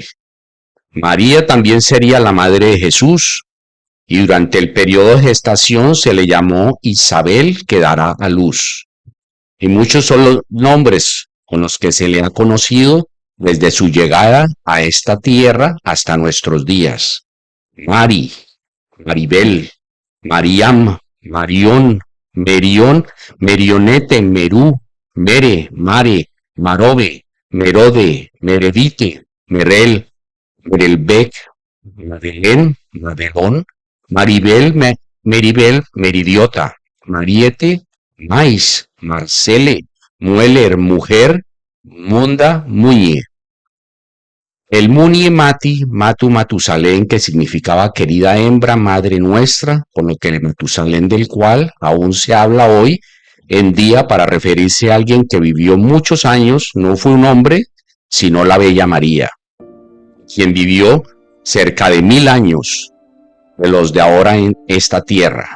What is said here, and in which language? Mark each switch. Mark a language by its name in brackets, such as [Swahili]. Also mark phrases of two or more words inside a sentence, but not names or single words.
[Spanish] María también sería la madre de Jesús, y durante el periodo de gestación se le llamó Isabel, que dará a luz. Y muchos son los nombres con los que se le ha conocido desde su llegada a esta tierra hasta nuestros días. Mari, Maribel, Mariam, Marión, Merión, Merionete, Merú, Mere, Mare, Marobe, Merode, Meredite, Merel, Merelbec, Madeleine, Madelón, Maribel, Meribel, Meridiota, Mariete, Mais, Marcele, Mueller, mujer, Munda Muñe. El Muñe Mati, Matu Matusalén, que significaba querida hembra, madre nuestra, con lo que el Matusalén del cual aún se habla hoy en día para referirse a alguien que vivió muchos años, no fue un hombre, sino la Bella María, quien vivió cerca de 1000 años de los de ahora en esta tierra.